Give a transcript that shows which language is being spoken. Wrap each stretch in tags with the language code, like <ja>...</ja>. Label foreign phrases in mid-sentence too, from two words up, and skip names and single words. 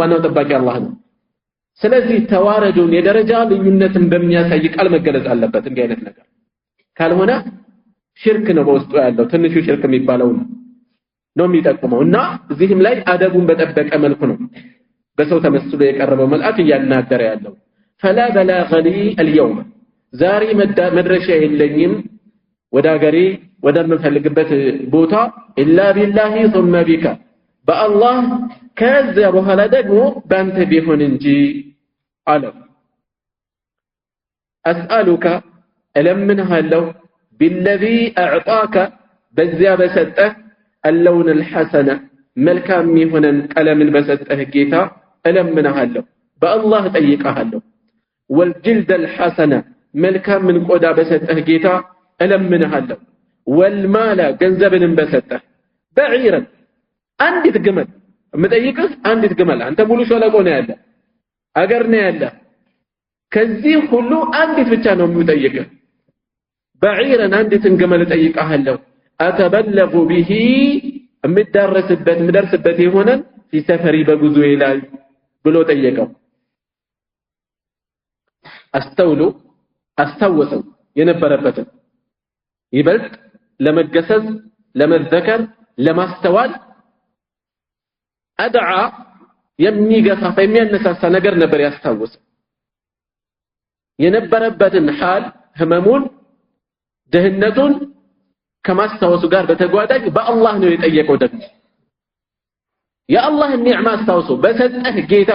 <am>ዋናው ጠባቂ አላህ ነው። ስለዚህ ተዋረዱን የደረጃ ልዩነትን በሚያሳይ ቃል መገለጽ አለበት። እንዲህ አይነት ነገር ካልሆነ ሽርክ ነው በውስጡ ያለው። ትንሹ ሽርክ የሚባለው ነው የሚጠቅመው እና እዚህም ላይ አደቡን በጠበቀ መልኩ ነው በሰው ተመስሎ የቀረበው መልአክ እያናገረ ያለው።</am> <ar>فلا بلاغ لي اليوم</ar> <am>ዛሬ መድረሻ የለኝም ወደ ሀገሬ ወደምፈልግበት ቦታ</am> <ar>إلا بالله ثم بك</ar> <am>በአላህ ከዚያ በኋላ ደግሞ ባንተ ቢሆን እንጂ አለ። أسألك እለምንሃለሁ</am> <ar>بالذي أعطاك</ar> <am>በዚያ በሰጠህ</am> <ar>اللون الحسن</ar> <am>መልካም የሆነን ቀለምን በሰጠህ ጌታ እለምንሃለሁ በአላህ ጠይቀሃለሁ።</am> <ar>والجلد الحسن</ar> <am>መልካም ምን ቆዳ በሰጠህ ጌታ እለምንሃለሁ። والمال ገንዘብንም በሰጠህ بعيرا አንዲት ግመል የምጠይቅህ አንዲት ግመል አንተ ሙሉ ሸለቆ ነው ያለ አገር ነው ያለ ከዚህ ሁሉ አንዲት ብቻ ነው የምጠይቅህ። بعيرا አንዲትን ግመል እጠይቅሃለሁ</am> <ar>أتبلغ به</ar> <am>ምደርስበት የሆነን</am> <ar>في سفري</ar> <am>በጉዞዬ ላይ ብሎ ጠየቀው። አስታወሰው የነበረበትን ይበልጥ ለመገሰጽ ለመዘከር ለማስተዋል አድዓ የሚገፋፋ የሚያነሳሳ ነገር ነበር ያስታወሰው። የነበረበትን ሐል ህመሙን ደህነቱን ከማስታወሱ ጋር በተጓዳኝ በአላህ ነው የጠየቀው። ደግሞ የአላህን ኒዕማ አስታውሶ በሰጠህ ጌታ</am>